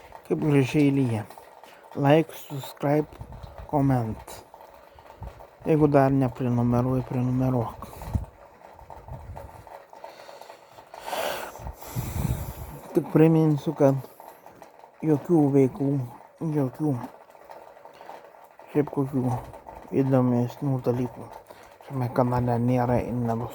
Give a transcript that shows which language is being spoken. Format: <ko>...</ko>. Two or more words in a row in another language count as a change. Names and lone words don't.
<lt>kaip gražiai lyja.</lt> <en>Like, subscribe, comment.</en> <lt>Jeigu dar neprenumeruoji, prenumeruok. Tik priminsiu, kad jokių veiklų, jokių šiaip kokių įdomesnių dalykų šiame kanale nėra ir nebus.</lt>